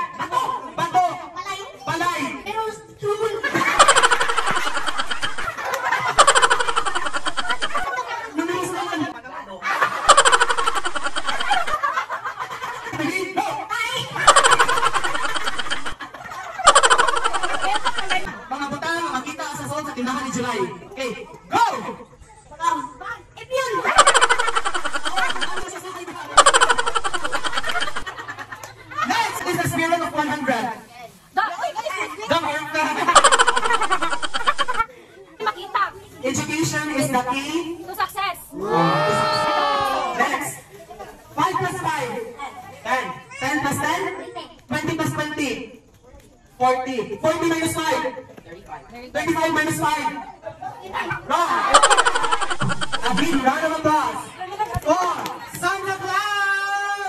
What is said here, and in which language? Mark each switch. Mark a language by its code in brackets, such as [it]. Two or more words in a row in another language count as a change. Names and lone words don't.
[tl] Bato. Palay. Tindahan ni July. [en] Okay, go! Next is the spirit of 100. Education is the key to success. Next. 5 plus 5. 10. 10 plus 10. 20 plus 20. 40. 40 minus 5. 35 minus 5. Wrong. A big round of applause. For Santa Claus!